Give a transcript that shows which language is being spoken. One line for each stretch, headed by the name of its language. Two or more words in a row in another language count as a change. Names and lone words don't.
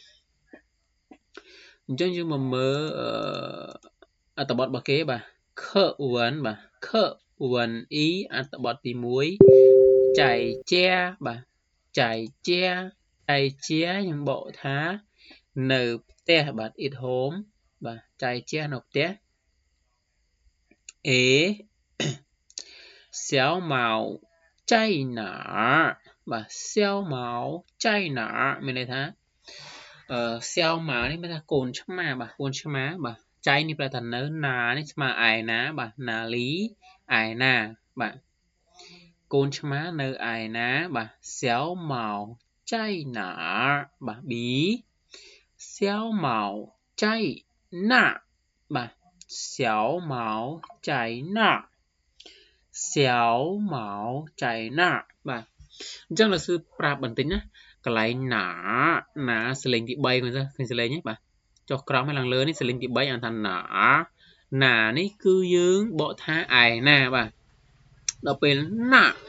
Khmer: អញ្ចឹងយើងមកមើលអត្ថបទរបស់គេបាទខវ៉ាន់បាទខវ៉ាន់អ៊ីអត្ថបទទី1ចៃជាបាទចៃជាខ្ញុំបកថានៅផ្ទះបាទ
English: at home
Khmer: បាទចៃជានៅផ្ទះ
Chinese: A 小毛在哪បាទ小毛在哪
Khmer: មានន័យថា
Chinese: 小毛នេះ
Khmer: មានថាកូនឆ្មាបាទកូនឆ្មាបាទចៃនេះប្រែថានៅណានេះស្មើឯណាបាទណាលីឯណាបាទកូនឆ្មានៅឯណាបាទ
Chinese: 小毛在哪
Khmer: បាទ B
Chinese: 小毛在哪
Khmer: បាទ
Chinese: 小毛在哪
Khmer: បាទអញ្ចឹងលោកsưប្រាប់បន្តិចណាកន្លែងណាសលេងទី3ឃើញសលេងហ្នឹងបាទចុះក្រោមហើយឡើងលើនេះសលេងទី3អានថាណានេះគឺយើងបកថាឯណាបាទដល់ពេលណា